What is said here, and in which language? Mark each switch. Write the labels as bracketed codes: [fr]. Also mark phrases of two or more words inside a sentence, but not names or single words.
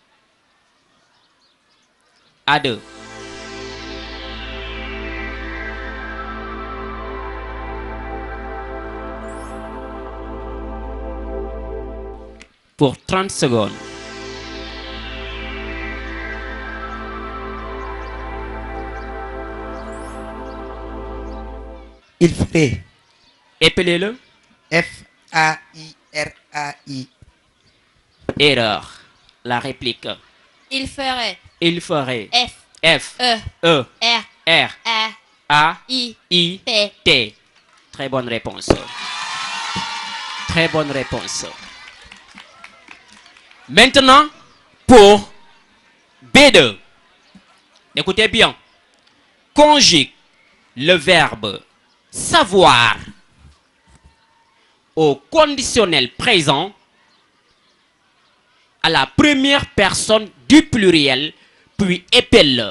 [fr] A2. Pour 30 secondes. Il ferait. Épelez-le. F-A-I-R-A-I. Erreur. La réplique. Il ferait. Il ferait. F. F. E. E. R. R. A. A. I. T. T. Très bonne réponse. Très bonne réponse. Maintenant, pour B2. Écoutez bien. Conjugue le verbe savoir au conditionnel présent à la première personne du pluriel, puis épelle-le.